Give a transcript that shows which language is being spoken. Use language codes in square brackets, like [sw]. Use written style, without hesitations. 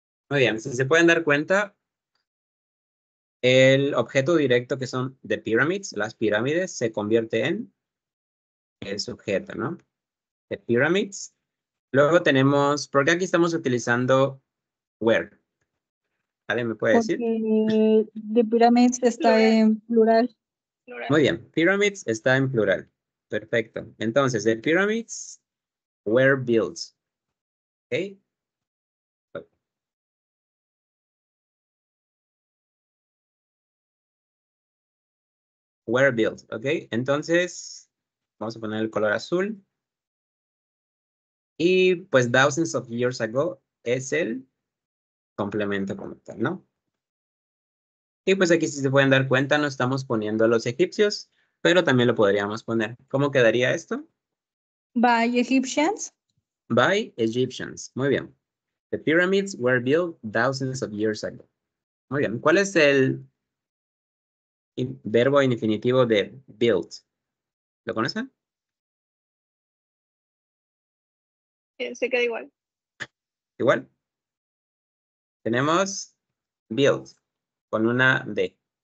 [es] Muy bien, si se pueden dar cuenta, el objeto directo que son [en] the pyramids, [es] las pirámides, se convierte en el sujeto, ¿no? The pyramids. Luego tenemos, ¿por qué aquí estamos utilizando where? ¿Alguien me puede decir? Porque [en] the pyramids [es] está Plural. en plural. Plural. Muy bien, pyramids está en plural. Perfecto. Entonces, [en] the pyramids were built. [es] ¿Ok? [en] Were built, [es] ¿ok? Entonces, vamos a poner el color azul. Y pues [en] thousands of years ago [es] es el complemento como tal, ¿no? Y pues aquí si se pueden dar cuenta no estamos poniendo a los egipcios, pero también lo podríamos poner. ¿Cómo quedaría esto? [en] By Egyptians. By Egyptians. [es] Muy bien. [en] The pyramids were built thousands of years ago. [es] Muy bien. ¿Cuál es el verbo infinitivo de built? ¿Lo conocen? Se queda igual. Igual. Tenemos built con una D.